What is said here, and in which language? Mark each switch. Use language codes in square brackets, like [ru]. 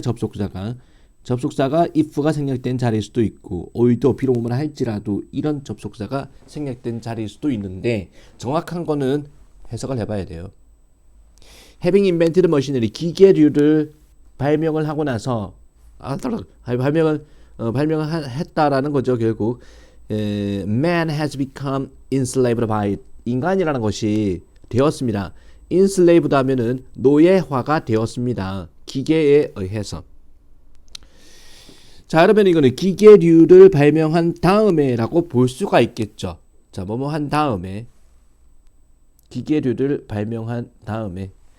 [ko] 접속사가 if가 생략된 자리일 수도 있고 오히려 비록 뭐라 할지라도 이런 접속사가 생략된 자리일 수도 있는데 정확한 거는 해석을 해봐야 돼요. [en] having invented machinery [ko] 기계류를 발명을 하고 나서 발명을 했다라는 거죠. 결국 [en] man has become enslaved by it. [ko] 인간이라는 것이 되었습니다. enslaved 하면은 노예화가 되었습니다. 기계에 의해서. 자, 그러면 이거는 기계류를 발명한 다음에라고 볼 수가 있겠죠. 자, 뭐뭐 한 다음에. 기계류를 발명한 다음에.